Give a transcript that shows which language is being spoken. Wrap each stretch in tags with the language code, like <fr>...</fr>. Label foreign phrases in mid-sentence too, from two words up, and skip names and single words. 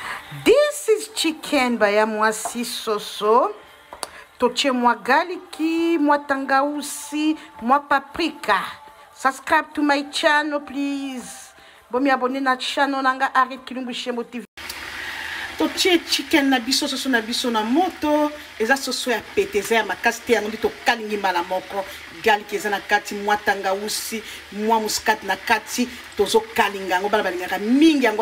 <en>This is chicken</en> <ln>baya mwasi soso. Toche mwa galiki, mwa tangausi, mwa paprika.</ln> <en>Subscribe to my channel, please.</en> <ln>Bomi abonne na channel nanga Arrête Kilumbu Shembo TV. Toche chicken na biso soso na biso na moto. Eza soso ya peteze ya makasi te yango to kalingi mala moko. Galiki eza na kati, mwa tangausi, mwa muskat na kati. Tozo kalinga yango bala balingaka mingi yango.</ln>